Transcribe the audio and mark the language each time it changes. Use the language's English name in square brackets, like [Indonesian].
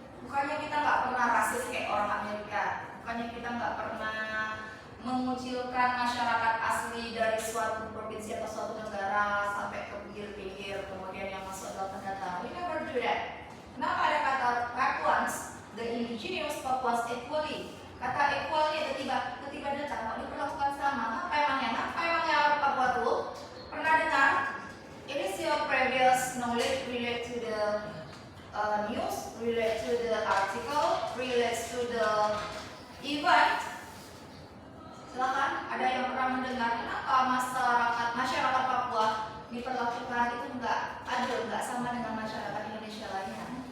[Indonesian] Bukannya kita nggak pernah rasis kayak orang Amerika? Bukannya kita nggak pernah mengucilkan masyarakat asli dari suatu provinsi atau suatu negara sampai ke pinggir-pinggir, kemudian yang masuk dalam pendataan? [English] We never do that. [Indonesian] Kenapa ada kata [English] Papuans, the indigenous Papuans equally? [Indonesian] Kata equally tiba-tiba datang, mau diperlakukan sama. Apa emangnya orang Papua tuh pernah dengar? [English] It is your previous knowledge relate to the news, relate to the article, relates to the event. [Indonesian] Silakan, ada yang pernah mendengar kenapa masyarakat Papua diperlakukan itu nggak adil, nggak sama dengan masyarakat Indonesia lainnya?